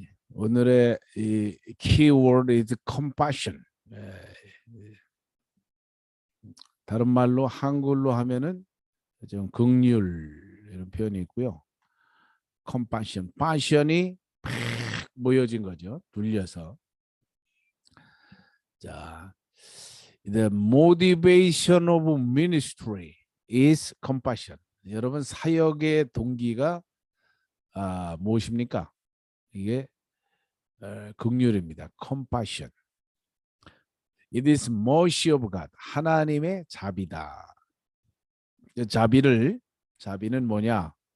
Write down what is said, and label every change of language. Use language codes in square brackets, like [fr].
[ko] 오늘의 이 [en] keyword is compassion. [ko] 다른 말로 한글로 하면은 좀 긍휼 이런 표현이 있고요. compassion, passion이 팍 모여진 거죠. 둘려서. [en] 자, the motivation of ministry is compassion. [ko] 여러분 사역의 동기가 무엇입니까? 이게 긍휼입니다. compassion. [en] It is mercy of God. [ko] 하나님의 자비다. 자비는 뭐냐?